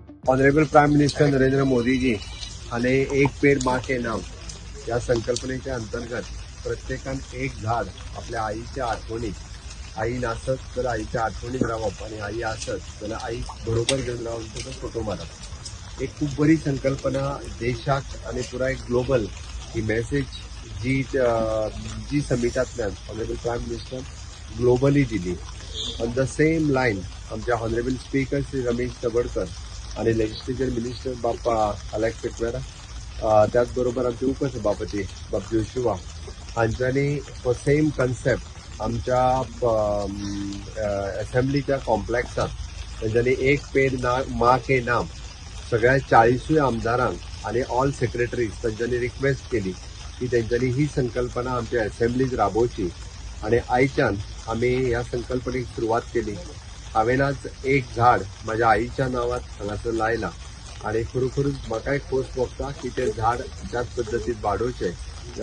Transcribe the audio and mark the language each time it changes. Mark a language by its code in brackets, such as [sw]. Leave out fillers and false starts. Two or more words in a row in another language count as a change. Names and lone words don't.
[en] honourable prime minister [kok] नरेंद्र मोदी जी आणि एक पेड़ माँ के नाम या संकल्पनेच्या अंतर्गत प्रत्येकान एक झाड आपल्या आईच्या आठवणीत, आई नासत तर आईच्या आठवणीत राहप आणि आई असत तर आई बरोबर घेऊन राहून त्याचा फोटो मारप. एक खूप बरी संकल्पना देशात आणि पुरा एक ग्लोबल ही मेसेज जी समिटांतल्यान [en] honourable prime minister [kok] ग्लोबली दिली. [en] on the same line [kok] आमच्या [en] honourable speaker [kok] श्री रमेश तवडकर आणि [en] legislature minister [kok] बाप्पा अलेक्स पेटवेरा, त्याचबरोबर आमचे उपसभापती बाप जोशुआ हांच्यांनी तो [en] same concept [kok] आमच्या असेंब्लीच्या कॉम्प्लेक्सात त्यांच्यानी एक पेड़ माँ के नाम सगळ्या 40 आमदारांक आणि [en] all secretaries [kok] त्यांच्यानी रिक्वेस्ट केली की त्यांच्यानी ही संकल्पना आमच्या असेंब्लीत राबोवची आणि आयच्यान आम्ही ह्या संकल्पनेक सुरुवात केली. हांवें आज एक झाड माझ्या आईच्या नावात हांगासर लायला आणि खरोखरूच म्हाका एक खोस भोगता की ते झाड त्याच पद्दतीन वाडोवचें.